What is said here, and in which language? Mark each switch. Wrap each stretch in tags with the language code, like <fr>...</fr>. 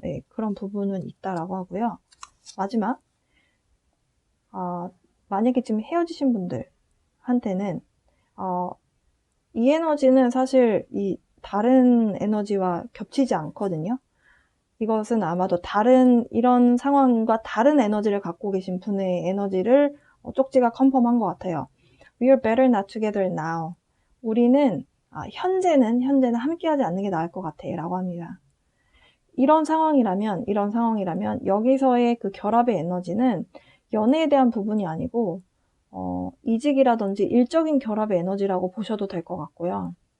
<ko>네, 그런 부분은 있다라고 하고요. 마지막, 만약에 지금 헤어지신 분들한테는 이 에너지는 사실 이 다른 에너지와 겹치지 않거든요. 이것은 아마도 이런 상황과 다른 에너지를 갖고 계신 분의 에너지를 쪽지가 컨펌한 것 같아요.</ko> <en>We are better not together now.</en> <ko>우리는 현재는 함께하지 않는 게 나을 것 같아 라고 합니다. 이런 상황이라면 여기서의 그 결합의 에너지는 연애에 대한 부분이 아니고 이직이라든지 일적인 결합의 에너지라고 보셔도 될 것 같고요.</ko>